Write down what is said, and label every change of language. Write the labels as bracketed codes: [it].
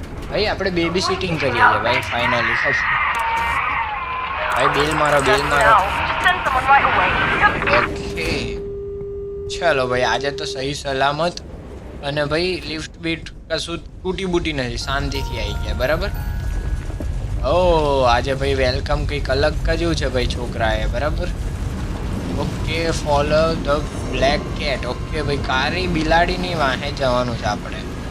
[gu] ભાઈ આપણે baby sitting કરીએ છીએ ભાઈ ફાઇનલી. ભાઈ બિલ મારો. [en] Just send someone right away. [gu] Okay ચલો ભાઈ આજે તો સહી સલામત અને ભાઈ લિફ્ટ બીટ કશું તૂટી બૂટી નથી, શાંતિથી આવી ગયા, બરાબર? ઓ આજે ભાઈ વેલકમ કંઈક અલગ કર્યું છે ભાઈ છોકરાએ, બરાબર? Okay [en] Follow the black cat. [gu] Okay ભાઈ કારી બિલાડીની વાહે જવાનું છે આપણે.